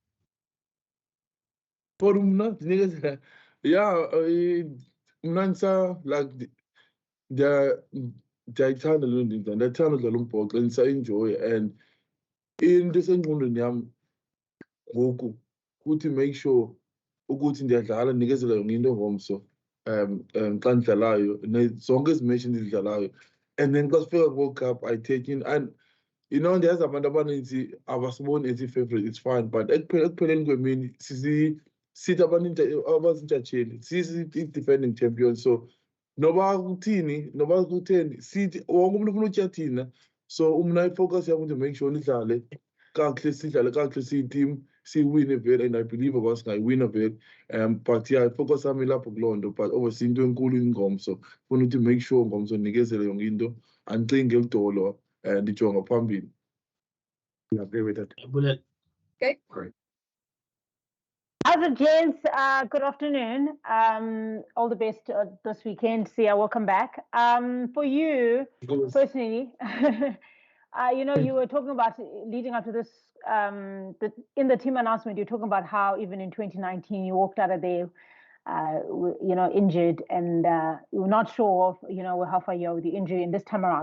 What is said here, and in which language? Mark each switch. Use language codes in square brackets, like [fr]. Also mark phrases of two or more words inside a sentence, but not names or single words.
[xh] For mna, yeah, mna like ndiyayithanda loo nto, ndiyathanda udlala umbhoxo and ndisayenjoya, and into esengqondweni yam ngoku kuthi [en] make sure [xh] ukuthi ndiyadlala, ndikezela yonke into ngomso xa ndidlalayo, zonke ezi match ndizidlalayo, and then xa sifika ku-World Cup [en] I take in, [xh] and ndiyazi abantu abaninzi abasiboni as i-favorite, [en] it's fine, but [xh] ekupheleni kwemini sithi abazintshatsheli i- [en] defending champion. [xh] So noba kuthini, noba kutheni, sithi wonke umuntu ufuna utya thina. So mna ifocus yam [en] to make sure [xh] sidlale kakuhle siyi-team, siyiwine vele, [en] and I believe [xh] uba singayiwina vele. But yeah, ifocus yam ilapho kuloo nto, [en] but obviously [xh] into enkulu ingomso, funa ukuthi [en] make sure [xh] ngomso ndikezele yonke into, andicinge eludolo, ndijonga phambili. [en] I agree with that. Okay. Great. How's it, gents? Good afternoon. All the best this weekend. Sia, welcome back. For you personally, you were talking about leading up to this, in the team announcement, you're talking about how even in 2019, you walked out of there, injured, and you were not sure of, how far you are with the injury in this time around.